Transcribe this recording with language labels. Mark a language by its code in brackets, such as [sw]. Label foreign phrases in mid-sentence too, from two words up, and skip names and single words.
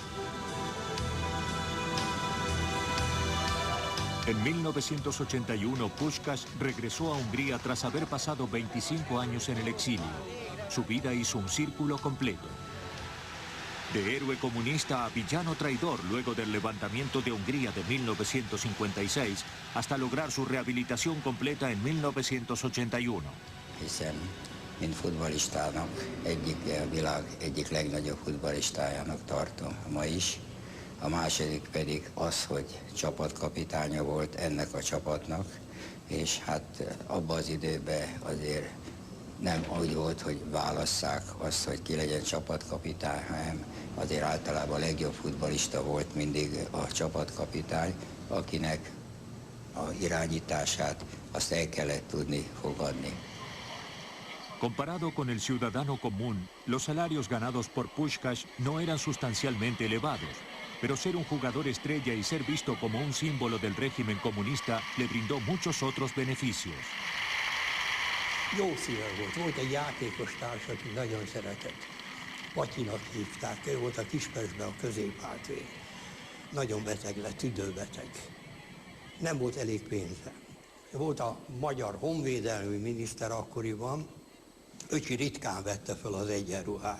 [es] En 1981, Puskás regresó a Hungría tras haber pasado 25 años en el exilio. Su vida hizo un círculo completo. De héroe comunista a villano traidor luego del levantamiento de Hungría de 1956 hasta lograr su rehabilitación completa en 1981. [hu] Hiszen, mint futballistának, a világ egyik legnagyobb futballistájának tartom ma is. A második pedig az, hogy csapatkapitánya volt ennek a csapatnak, és hát abban az időben azért nem úgy volt, hogy válasszák azt, hogy ki legyen csapatkapitány, hanem azért általában a legjobb futballista volt mindig a csapatkapitány, akinek a irányítását azt el kellett tudni fogadni. [es] Comparado con el ciudadano común, los salarios ganados por Puskás no eran sustancialmente elevados, pero ser un jugador estrella y ser visto como un símbolo del régimen comunista le brindó muchos otros beneficios. [hu] Jó szíve volt egy játékos társ, aki nagyon szeretett. Patyinak hívták, ő volt a Kispestben a középhátvéd. Nagyon beteg lett, tüdőbeteg. Nem volt elég pénze. Volt a magyar honvédelmi miniszter akkoriban, öcsi ritkán vette föl az egyenruhát.